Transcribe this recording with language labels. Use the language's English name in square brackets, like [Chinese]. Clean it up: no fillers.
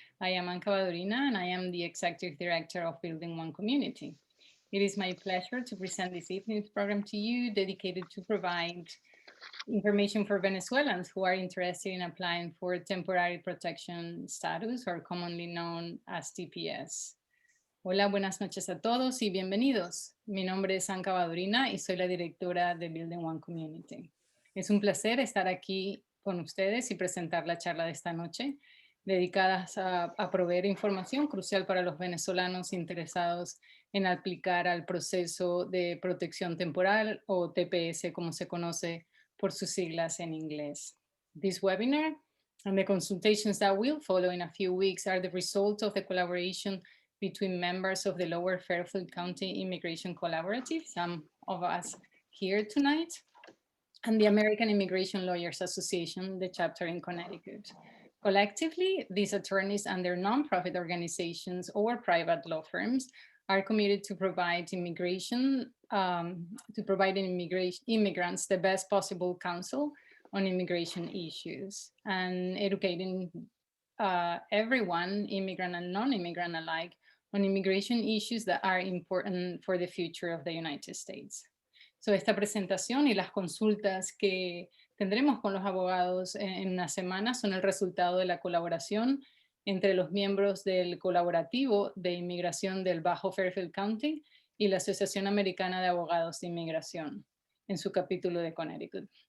[English] I am Anka Badurina, and I am the Executive Director of Building One Community. It is my pleasure to present this evening's program to you, dedicated to provide information for Venezuelans who are interested in applying for temporary protection status, or commonly known as TPS. [Spanish] Hola, buenas noches a todos y bienvenidos. Mi nombre es Anka Badurina y soy la directora de Building One Community. Es un placer estar aquí con ustedes y presentar la charla de esta noche, dedicadas a proveer información crucial para los venezolanos interesados en aplicar al proceso de protección temporal o TPS, como se conoce por sus siglas en inglés. [English] This webinar and the consultations that will follow in a few weeks are the result of the collaboration between members of the Lower Fairfield County Immigration Collaborative, some of us here tonight, and the American Immigration Lawyers Association, the chapter in Connecticut. Collectively, these attorneys and their nonprofit organizations or private law firms are committed to provide immigrants the best possible counsel on immigration issues and educating everyone, immigrant and non-immigrant alike, on immigration issues that are important for the future of the United States. [Spanish] So, esta presentación y las consultas que tendremos con los abogados en una semana son el resultado de la colaboración entre los miembros del colaborativo de inmigración del Bajo Fairfield County y la Asociación Americana de Abogados de Inmigración en su capítulo de Connecticut.